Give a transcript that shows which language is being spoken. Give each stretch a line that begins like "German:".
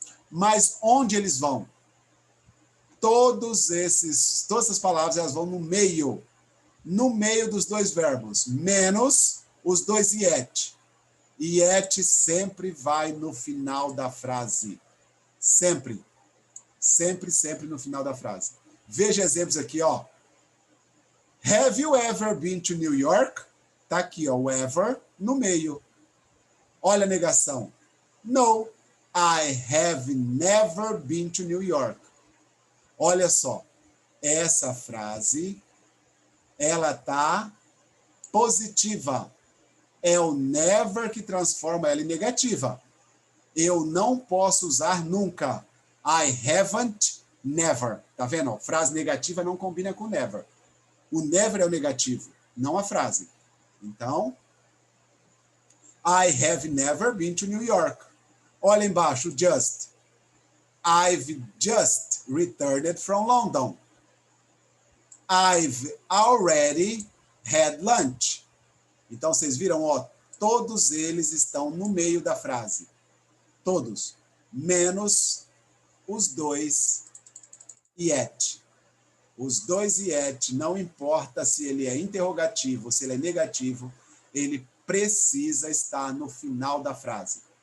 Portuguese: Mas onde eles vão? Todas essas palavras, elas vão no meio dos dois verbos, menos os dois yet. Yet sempre vai no final da frase. Sempre. Sempre no final da frase. Veja exemplos aqui, ó.
English: Have you ever been to New York?
Portuguese: Tá aqui, ó, o ever no meio. Olha a negação.
English: No, I have never been to New York.
Portuguese: Olha só, essa frase, ela tá positiva. É o never que transforma ela em negativa. Eu não posso usar nunca.
English: I haven't, never.
Portuguese: Tá vendo? Frase negativa não combina com never. O never é o negativo, não a frase. Então,
English: I have never been to New York.
Portuguese: Olha embaixo,
English: just. I've just returned from London. I've already had lunch.
Portuguese: Então, vocês viram, ó, todos eles estão no meio da frase. Todos. Menos os dois yet. Os dois yet, não importa se ele é interrogativo, se ele é negativo, ele precisa estar no final da frase.